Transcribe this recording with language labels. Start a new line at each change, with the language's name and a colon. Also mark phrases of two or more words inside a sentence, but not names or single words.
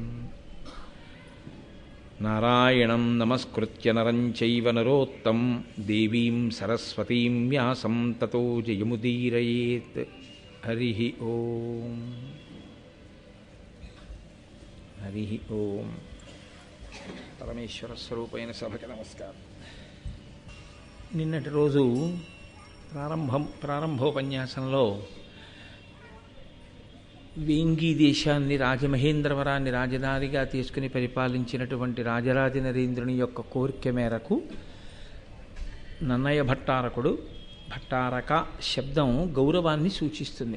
Sanskrit: नारायणं नमस्कृत्य नरं चैव नरोत्तमं देवीं सरस्वतीं व्यासं ततो जयमुदीरयेत्। हरिः ओम् हरिः ओम्।
Telugu: परमेश्वरस्वरूपैన సభకి నమస్కారం। నిన్నటి రోజు ప్రారంభోపన్యాసంలో వేంగీ దేశాన్ని రాజమహేంద్రవరాన్ని రాజధానిగా తీసుకుని పరిపాలించినటువంటి రాజరాజ నరేంద్రుని యొక్క కోరిక మేరకు నన్నయ భట్టారకుడు, భట్టారక శబ్దం గౌరవాన్ని సూచిస్తుంది.